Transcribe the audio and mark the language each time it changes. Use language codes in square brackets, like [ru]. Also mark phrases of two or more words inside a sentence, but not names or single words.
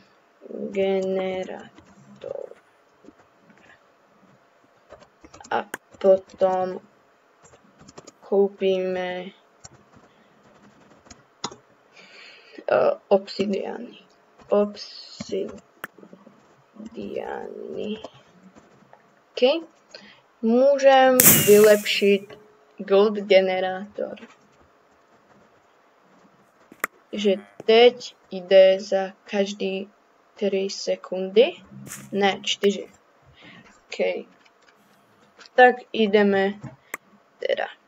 [sk] A potom kúpime obsidiany. OK. Môžem vylepšiť gold generátor. Že teď ide za každý 3 sekundy. Ne, 4. OK. Tak ideme teda.